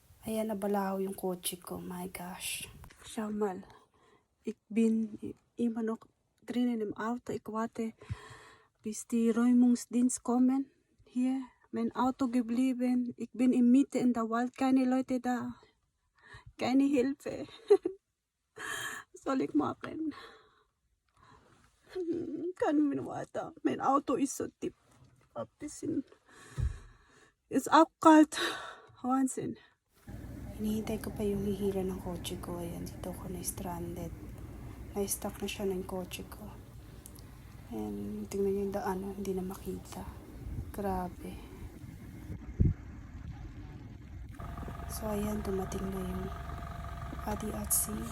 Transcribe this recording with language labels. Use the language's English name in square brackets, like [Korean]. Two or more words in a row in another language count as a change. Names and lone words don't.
[Filipino] Ayan, nabalaho yung kotse ko. [English] My gosh. [German] Schau mal. Ich bin immer noch drinnen im Auto. Ich warte, bis die Räumungsdienst kommen. Hier, mein Auto geblieben. Ich bin in Mitte in der Wald. Keine Leute da. Keine Hilfe. Was soll ich machen? Kann mir weiter. Mein Auto ist so tief. Ein bisschen. Ist auch kalt. Wahnsinn. [Filipino] Hinihintay ko pa yung hihila ng kotse ko. Ayan, dito ko na-stranded. Na-stuck na siya ng kotse ko. Ayan, tingnan nyo yung daan. Hindi na makita. Grabe. So, ayan, dumating na yung ADATC.